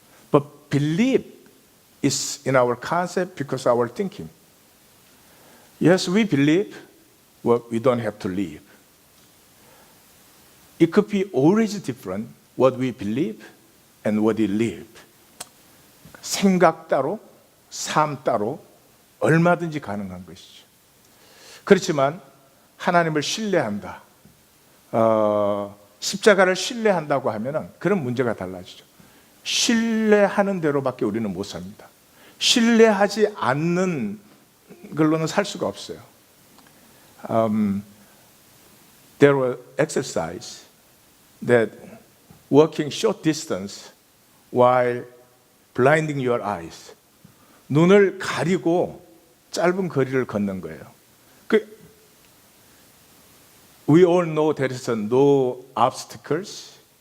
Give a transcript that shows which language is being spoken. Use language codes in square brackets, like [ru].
[en] But belief is in our concept because our thinking. Yes, we believe, but we don't have to live. It could be always different what we believe and what we live. [ko] 생각 따로, 삶 따로 얼마든지 가능한 것이죠. 그렇지만 하나님을 신뢰한다. 십자가를 신뢰한다고 하면은 그런 문제가 달라지죠. 신뢰하는 대로밖에 우리는 못 삽니다. 신뢰하지 않는 걸로는 살 수가 없어요. [en] There were exercise that walking short distance while blinding your eyes. [ko] 눈을 가리고 짧은 거리를 걷는 거예요. [en] We all know there is no obstacles.